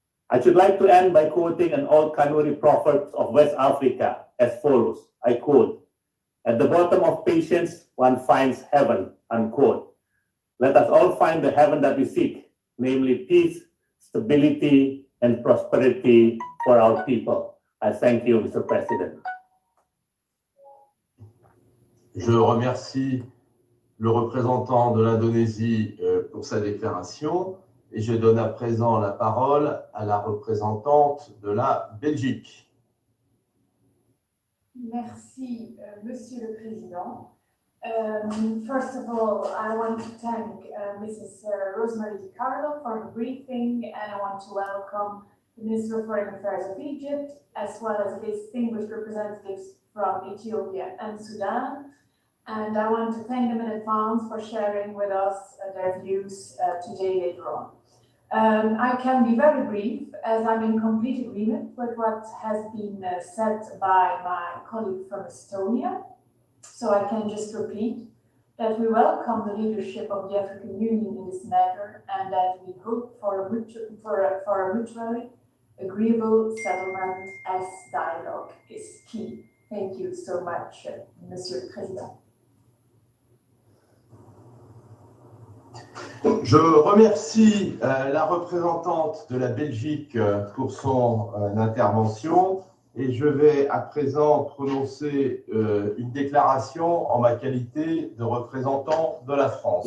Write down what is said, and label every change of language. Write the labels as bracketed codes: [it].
[en] I should like to end by quoting an old Kanuri proverb of West Africa as follows. I quote, "At the bottom of patience, one finds heaven," unquote. Let us all find the heaven that we seek, namely peace, stability, and prosperity for our people. I thank you, Mr. President. [fr] Je remercie le représentant de l'Indonésie pour sa déclaration et je donne à présent la parole à la représentante de la Belgique. Merci, Monsieur le Président. [en] First of all, I want to thank Mrs. Rosemary DiCarlo for her briefing, and I want to welcome the Minister of Foreign Affairs of Egypt, as well as distinguished representatives from Ethiopia and Sudan. And I want to thank them in advance for sharing with us their views today later on. I can be very brief, as I'm in complete agreement with what has been said by my colleague from Estonia. So I can just repeat that we welcome the leadership of the African Union in this matter and that we hope for a mutually agreeable settlement as dialogue is key. Thank you so much, [fr] Monsieur le Président. Je remercie la représentante de la Belgique pour son intervention et je vais à présent prononcer une déclaration en ma qualité de représentant de la France.